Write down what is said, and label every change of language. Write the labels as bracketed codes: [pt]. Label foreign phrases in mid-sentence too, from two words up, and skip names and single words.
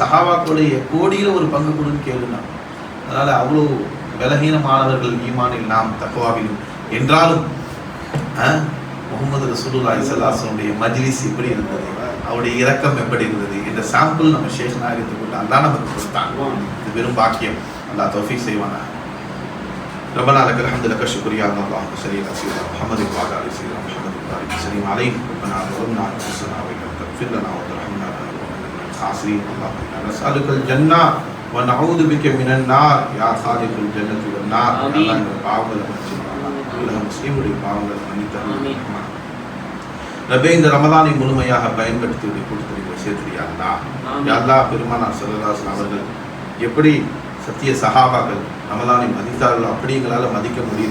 [ta] அந்த சஹாபாக்களுடைய கோடியில ஒரு பங்கு கொடுன்னு கேளுனா, அதனால அவ்வளோ பலகீனமானவர்கள் ஈமானில் நாம் தக்வாவிலும். என்றாலும் முகமது [ar] رسول الله صلى الله عليه وسلم [ta] மஜ்லிஸ் எப்படி இருந்தது, அவருடைய இரக்கம் எப்படி இருந்தது என்ற சாம்பிள் நம்ம ஷேக் நாயகத்துக்குள்ள அல்லாஹ் நமக்கு கொடுத்தான். இது பெரும் பாக்கியம். அல்லாஹ் தௌஃபீக் செய்வானா. [ar] ربنا لك الحمد لك الشكر يا الله. اللهم صل على سيدنا محمد وعلى ال سيدنا محمد وبارك وسلم عليه. ربنا ظلمنا انفسنا وان لم تغفر لنا وترحمنا لنكونن من الخاسرين. اللهم انا نسالك الجنه ونعوذ بك من النار يا خالق الجنه والنار. آمين. [ta] பாவங்களை மன்னிச்சிடுவாங்க. முஸ்லிமுடைய பாவங்களை மன்னித்தருள்வாங்க. ரப்பே, இந்த ரமலானை முழுமையாக பயன்படுத்தி கொடுத்து சேர்த்துறியா அல்லாஹ். யா அல்லாஹ், பெருமானார் [ar] صلى الله عليه وسلم [ta] அவர்கள் எப்படி சத்திய சஹாபாக்கள் ரமலானை மதித்தார்களோ அப்படி எங்களால் மதிக்க முடியும்.